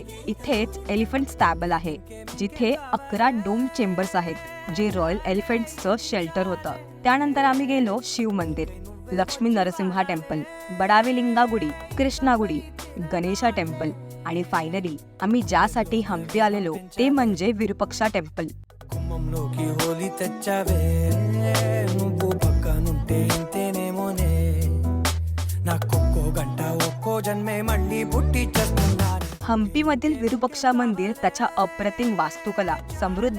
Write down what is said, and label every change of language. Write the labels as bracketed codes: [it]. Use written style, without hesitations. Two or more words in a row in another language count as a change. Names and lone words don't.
[mr] इथेच [en] elephant stable [mr] आहे, जिथे 11 [en] dome chambers [mr] आहेत, जे [en] royal elephants shelter [mr] होतं. त्यानंतर आम्ही गेलो शिव मंदिर, लक्ष्मी नरसिंहा टेम्पल, बडावेलिंगा गुडी, कृष्णा गुडी, गणेशा टेम्पल आणि फायनली आम्ही ज्यासाठी हम्पी आलेलो ते म्हणजे विरुपक्षा टेम्पल. [te] కుమ్మంలోకి హోలీ తెచ్చావే నువ్వు పక్కనుంటే ఇంతేనేమోనే నాకొక్కో గంట ఒక్కో జన్మే మళ్ళీ పుట్టి చేస్తున్నాను. [mr] हम्पीमधील विरुपक्षा मंदिर त्याच्या अप्रतिम वास्तुकला, समृद्ध